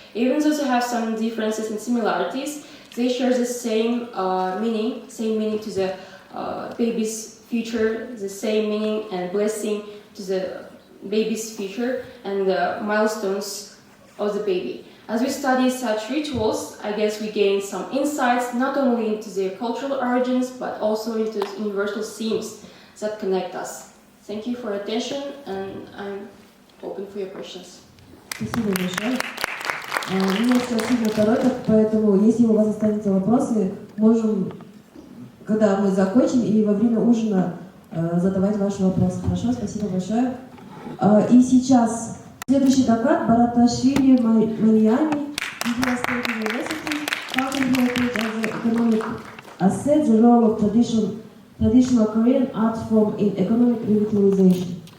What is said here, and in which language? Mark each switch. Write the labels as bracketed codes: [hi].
[en] Even though they have some differences and similarities, they share the same meaning to the baby's future, the same meaning and blessing to the baby's future and the milestones of the baby. As we study such rituals, I guess we gain some insights not only into their cultural origins but also into universal themes that connect us. Thank you for your attention, and I'm open for your questions. [ru] Спасибо большое. У меня сейчас сильно торопят, поэтому если у вас останутся вопросы, можем, когда мы закончим или во время ужина, задавать ваши вопросы. Хорошо, спасибо большое. И сейчас следующий доклад Бараташвили Мариями, Indian State University, [en] Founding Heritage as an Economic Asset, the role of traditional Korean art form in economic revitalization.